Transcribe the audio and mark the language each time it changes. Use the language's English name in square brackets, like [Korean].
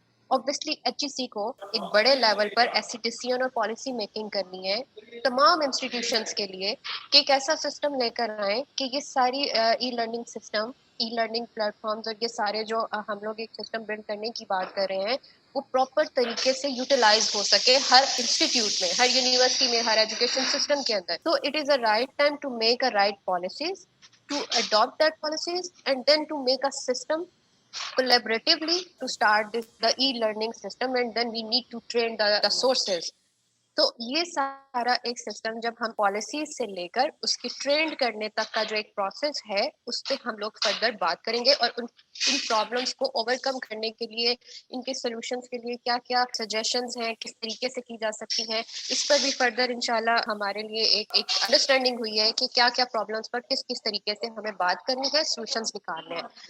[Urdu] Obviously HEC کو ایک بڑے لیول پر ایسی ڈیسیژن اور پالیسی میکنگ کرنی ہے تمام انسٹیٹیوشنس کے لیے کہ ایک ایسا سسٹم لے کر آئیں کہ یہ ساری e learning system, e learning plate forms اور یہ سارے جو ہم لوگ ایک سسٹم بلڈ کرنے کی بات کر رہے ہیں وہ پراپر طریقے سے یوٹیلائز ہو سکے ہر انسٹیٹیوٹ میں, ہر یونیورسٹی میں, ہر ایجوکیشن سسٹم کے اندر. [English] تو it is a right time to make a right policies, to adopt that policies and then to make a system collaboratively to start the e-learning system, and then we need to train the sources. [Urdu] تو یہ سارا ایک system جب ہم policies سے لے کر اس کی ٹرینڈ کرنے تک کا جو ایک پروسیس ہے اس پہ ہم لوگ فردر بات کریں گے, اور ان پرابلمس کو اوور کم کرنے کے لیے, ان کے سولوشنس کے لیے کیا کیا سجیشنز ہیں, کس طریقے سے کی جا سکتی ہیں, اس پر بھی فردر انشاءاللہ ہمارے لیے ایک انڈرسٹینڈنگ ہوئی ہے کہ کیا کیا پرابلمس پر کس طریقے سے ہمیں بات کرنی ہے, سولوشنس نکالنے ہیں.